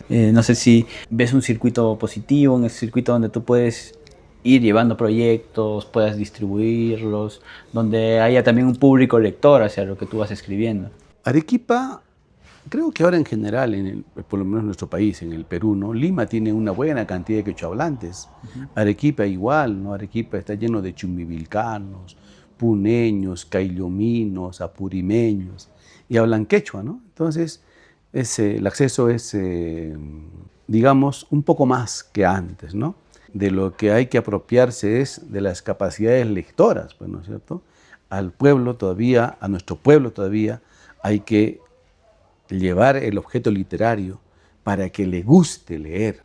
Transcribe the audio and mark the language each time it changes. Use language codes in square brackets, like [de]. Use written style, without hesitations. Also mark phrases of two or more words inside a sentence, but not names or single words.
[es] No sé si ves un circuito positivo, un circuito donde tú puedes ir llevando proyectos, puedas distribuirlos, donde haya también un público lector hacia lo que tú vas escribiendo. Arequipa, creo que ahora en general, por lo menos en nuestro país, en el Perú, ¿no? Lima tiene una buena cantidad de quechohablantes. Arequipa igual, ¿no? Arequipa está lleno de chumbivilcanos, puneños, caillominos, apurimeños, y hablan quechua, ¿no? Entonces, el acceso es, digamos, un poco más que antes, ¿no? De lo que hay que apropiarse es de las capacidades lectoras, pues, ¿no es cierto? Al pueblo todavía, a nuestro pueblo todavía, hay que llevar el objeto literario para que le guste leer.